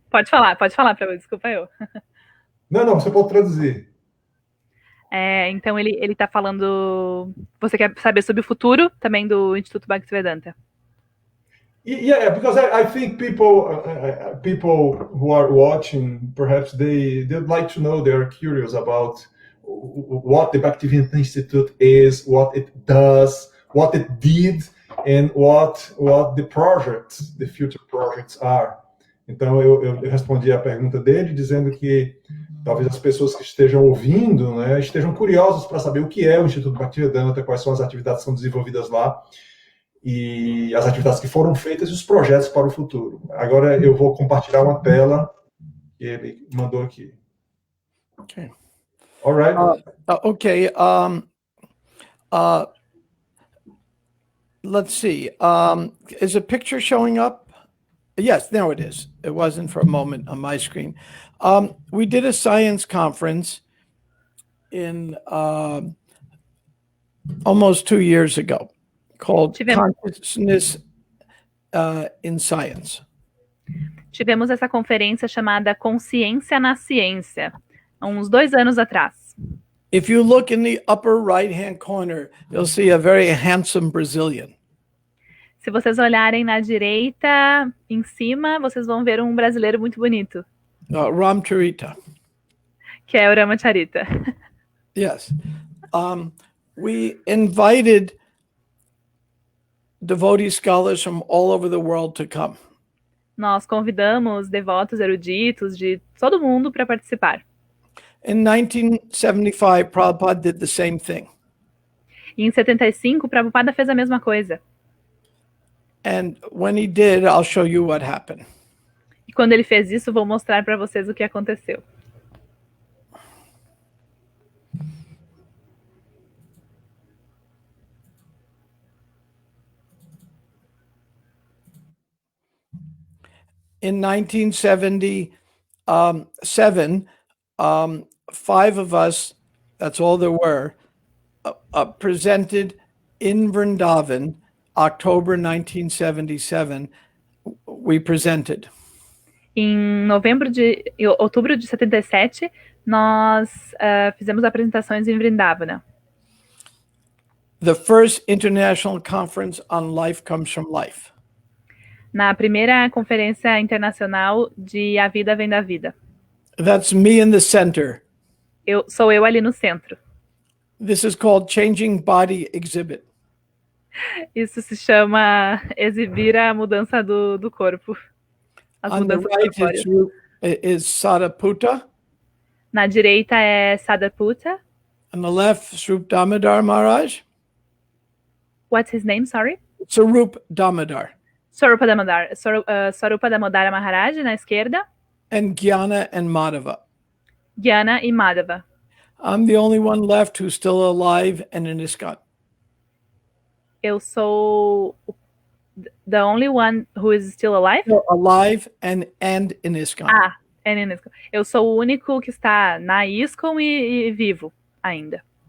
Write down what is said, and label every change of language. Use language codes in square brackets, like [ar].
[pt] Pode falar para mim, desculpa eu. Não, você pode traduzir. Então ele está falando. Você quer saber sobre o futuro também do Instituto Bhaktivedanta? [en] Yeah, because I think people who are watching, perhaps they'd like to know, they're curious about what the Bhaktivedanta Institute is, what it does, what it did, and what the future projects are. [pt] Então eu respondi a pergunta dele dizendo que talvez as pessoas que estejam ouvindo, né, estejam curiosas para saber o que é o Instituto Bhaktivedanta, quais são as atividades que são desenvolvidas lá e as atividades que foram feitas e os projetos para o futuro. Agora eu vou compartilhar uma tela que ele mandou aqui. [en] Okay. All right. Okay. Let's see. Is a picture showing up? Yes, now it is. It wasn't for a moment on my screen. We did a science conference in almost 2 years ago called Consciousness in Science. [pt] Tivemos essa conferência chamada Consciência na Ciência, há uns 2 anos atrás. [en] If you look in the upper right-hand corner, you'll see a very handsome Brazilian. [pt] Se vocês olharem na direita, em cima, vocês vão ver um brasileiro muito bonito. [en] Ramcharita. [pt] Que é o Ramacharita. [en] Yes. We invited devotee scholars from all over the world to come. [pt] Nós convidamos devotos eruditos de todo mundo para participar. [en] In 1975, Prabhupada did the same thing. [pt] E em 75, Prabhupada fez a mesma coisa. [en] And when he did, I'll show you what happened. [pt] E quando ele fez isso, vou mostrar para vocês o que aconteceu. [en] In 1977, 5 of us, that's all there were, presented in Vrindavan, October 1977, we presented. [pt] Em outubro de 77, nós fizemos apresentações em Vrindavana. [en] The first international conference on life comes from life. [pt] Na primeira conferência internacional de A Vida Vem da Vida. [en] That's me in the center. [pt] Sou eu ali no centro. [en] This is called Changing Body Exhibit. [pt] Isso se chama exibir a mudança do corpo. As [en] On the [pt] mudanças [en] right is Sariputta. [pt] Na direita é Sariputta. [en] On the left, Swarup Damodar Maharaj. What's his name, sorry? Swarup Damodar. [pt] Swarupa Damodara Maharaj, na esquerda. [en] And Gyana and Madhava. [pt] Gyana e Madhava. [en] I'm the only one left who's still alive and in ISKCON. [pt] Eu sou [en] the only one who is still alive? Still alive and in ISKCON. [pt] Ah, é [en] in ISKCON. [pt] Eu sou o único que está na ISKCON e vivo ainda.